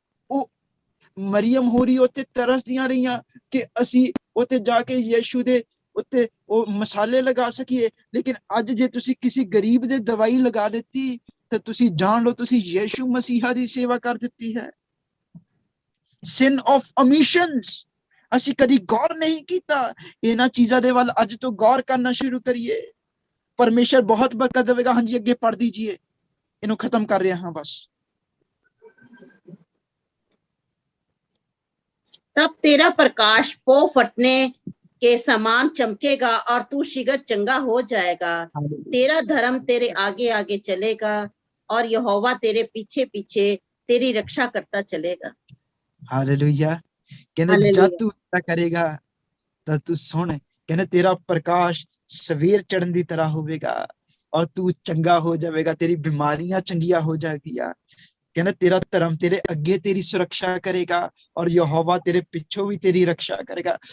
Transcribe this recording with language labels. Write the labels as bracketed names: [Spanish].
[Punjabi] ਉਹ ਮਰੀਅਮ ਹੋਰੀ ਉੱਥੇ ਤਰਸਦੀਆਂ ਰਹੀਆਂ ਕਿ ਅਸੀਂ ਉੱਥੇ ਜਾ ਕੇ ਯਿਸੂ ਦੇ ਉੱਤੇ ਉਹ ਮਸਾਲੇ ਲਗਾ ਸਕੀਏ, ਲੇਕਿਨ ਅੱਜ ਜੇ ਤੁਸੀਂ ਕਿਸੇ ਗਰੀਬ ਦੇ ਦਵਾਈ ਲਗਾ ਦਿੱਤੀ ਤਾਂ ਤੁਸੀਂ ਜਾਣ ਲਓ ਤੁਸੀਂ ਯਿਸੂ ਮਸੀਹਾ ਦੀ ਸੇਵਾ ਕਰ ਦਿੱਤੀ ਹੈ। [English] sin of omissions, [Punjabi] ਅਸੀਂ ਕਦੀ ਗੌਰ ਨਹੀਂ ਕੀਤਾ। ਇਹਨਾਂ ਚੀਜ਼ਾਂ ਦੇ ਵੱਲ ਅੱਜ ਤੋਂ ਗੌਰ ਕਰਨਾ ਸ਼ੁਰੂ ਕਰੀਏ। ਪਰਮੇਸ਼ਰ ਬਹੁਤ ਬਰਕਤ ਦੇਵੇਗਾ। ਹਾਂਜੀ, ਅੱਗੇ ਪੜ੍ਹ दीजिए, ਇਹਨੂੰ ਖਤਮ ਕਰ ਰਿਹਾ ਹਾਂ ਬਸ। [Hindi] तब तेरा प्रकाश पो फटने के समान चमकेगा और तू शीघ्र चंगा हो जाएगा। तेरा धर्म तेरे आगे आगे चलेगा और यहोवा तेरे पीछे पीछे तेरी रक्षा करता चलेगा। हालेलुया। कहने जब हालेलुया। तू ऐसा करेगा [Punjabi] ਤਾਂ ਤੂੰ ਸੁਣ, ਕਹਿੰਦੇ ਤੇਰਾ ਪ੍ਰਕਾਸ਼ ਸਵੇਰ ਚੜ੍ਹਨ ਦੀ ਤਰ੍ਹਾਂ ਹੋਵੇਗਾ ਔਰ ਤੂੰ ਚੰਗਾ ਹੋ ਜਾਵੇਗਾ। ਤੇਰੀ ਬਿਮਾਰੀਆਂ ਚੰਗੀਆਂ ਹੋ ਜਾਣਗੀਆਂ। ਕਹਿੰਦਾ ਤੇਰਾ ਧਰਮ ਤੇਰੇ ਅੱਗੇ ਤੇਰੀ ਸੁਰੱਖਿਆ ਕਰੇਗਾ ਔਰ ਯਹੋਵਾ ਤੇਰੇ ਪਿੱਛੋਂ ਵੀ ਤੇਰੀ ਰੱਖਿਆ ਕਰੇਗਾ।